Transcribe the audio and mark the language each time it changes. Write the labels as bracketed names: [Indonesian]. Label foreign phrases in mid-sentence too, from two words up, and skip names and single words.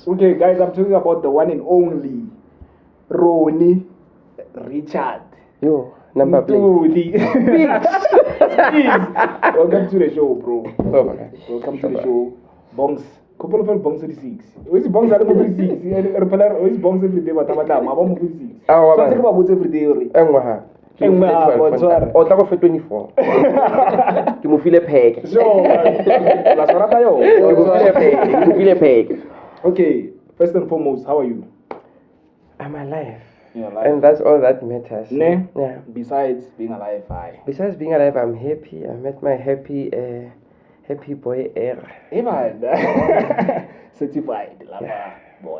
[English] Okay, guys, I'm talking about the one and only Ronny Richard. Yo, number Ntuli. Please. Welcome to the show, bro. Okay. Welcome to the show. Bongz. Couple of Bongz 36. Where's Bongz at 36? Where's Bongz every day? What about 36? So I think about every day. [Northern Sotho] O tla go fe 24. Ke mo file peg. So, la sorata yo. Ke mo file peg. [English] Okay, first and foremost, how are you? I'm alive. You're alive. And that's all that matters. Ne? Yeah. Besides being alive, Besides being alive, I'm happy. I met my happy boy air. Hey man. Certified lover boy.